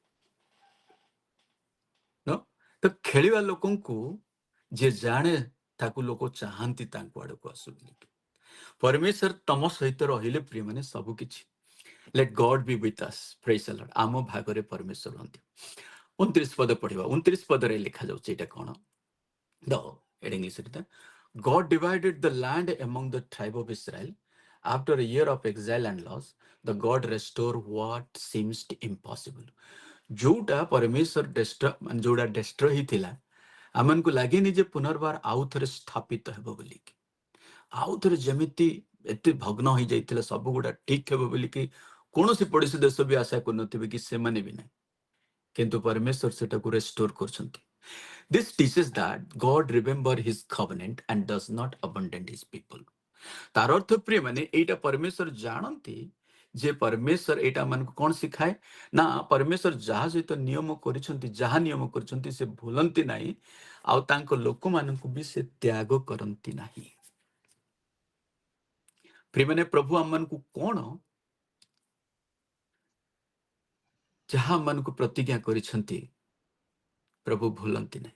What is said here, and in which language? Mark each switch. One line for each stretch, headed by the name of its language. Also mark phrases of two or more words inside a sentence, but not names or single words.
Odia: ତ ଖେଳିବା ଲୋକଙ୍କୁ ଯିଏ ଜାଣେ ତାକୁ ଲୋକ ଚାହାନ୍ତି ତାଙ୍କ ଆଡକୁ ଆସୁ ବୋଲିକି। ପରମେଶ୍ୱର ତମ ସହିତ ରହିଲେ ପ୍ରିୟମାନେ ସବୁ କିଛି।
English: Let God be with us. Praise the Lord.
Odia: ଆମ ଭାଗରେ ପରମେଶ୍ୱର ରୁହନ୍ତି। 29 ପଦ ପଢିବା। 29 ପଦରେ ଲେଖା ଯାଉଛି ଏଇଟା କଣ?
English: God divided the land among the tribe of Israel. After a year of exile and loss, the God restored what seems impossible.
Odia: ଯୋଉଟା ପରମେଶ୍ୱର ଯୋଉଟା ଡେଷ୍ଟ୍ର ହେଇଥିଲା, ଆମମାନଙ୍କୁ ଲାଗେନି ଯେ ପୁନର୍ବାର ଆଉ ଥରେ ସ୍ଥାପିତ ହେବ ବୋଲିକି। ଆଉ ଥରେ ଯେମିତି ଏତେ ଭଗ୍ନ ହେଇଯାଇଥିଲା ସବୁ ଗୁଡା ଠିକ ହେବ ବୋଲିକି କୌଣସି ପଡୋଶୀ ଦେଶ ବି ଆଶା କରୁନଥିବେ କି ସେମାନେ ବି ନାହିଁ। କିନ୍ତୁ ପରମେଶ୍ୱର ସେଟାକୁ ରେଷ୍ଟୋର କରୁଛନ୍ତି।
English: This teaches that God remember his covenant and does not abandon his people.
Odia: ତାର ଅର୍ଥ ପ୍ରିୟମାନେ ଏଇଟା ପରମେଶ୍ୱର ଜାଣନ୍ତି ଯେ ପରମେଶ୍ୱର ଏଇଟା ଆମମାନଙ୍କୁ କଣ ଶିଖାଏ ନା, ପରମେଶ୍ୱର ଯାହା ସହିତ ନିୟମ କରିଛନ୍ତି, ଯାହା ନିୟମ କରିଛନ୍ତି ସେ ଭୁଲନ୍ତି ନାହିଁ, ଆଉ ତାଙ୍କ ଲୋକମାନଙ୍କୁ ବି ସେ ତ୍ୟାଗ କରନ୍ତି ନାହିଁ। ପ୍ରିୟମାନେ ପ୍ରଭୁ ଆମମାନଙ୍କୁ କଣ ଯାହା ଆମମାନଙ୍କୁ ପ୍ରତିଜ୍ଞା କରିଛନ୍ତି ପ୍ରଭୁ ଭୁଲନ୍ତି ନାହିଁ।